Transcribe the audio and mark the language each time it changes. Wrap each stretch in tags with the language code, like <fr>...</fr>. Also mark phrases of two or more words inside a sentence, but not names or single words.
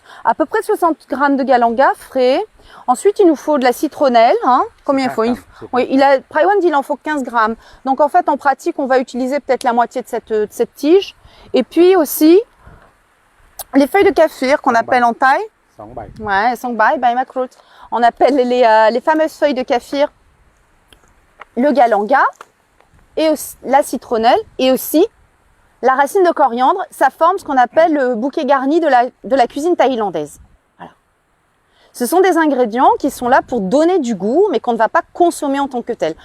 <fr>À peu près 60 grammes de galanga frais. Ensuite, il nous faut de la citronnelle. Hein. Combien il faut? Oui, Praiwan dit il en faut 15 grammes. Donc en fait, en pratique, on va utiliser peut-être la moitié de cette tige. Et puis aussi, les feuilles de kaffir qu'on appelle en thaï. Ouais,</fr> <th>ส่งใบ ใบมะกรูด.</th> <fr>On appelle les fameuses feuilles de kaffir le galanga et aussi, la citronnelle et aussi la racine de coriandre. Ça forme ce qu'on appelle le bouquet garni de la cuisine thaïlandaise. Voilà. Ce sont des ingrédients qui sont là pour donner du goût, mais qu'on ne va pas consommer en tant que tel.</fr>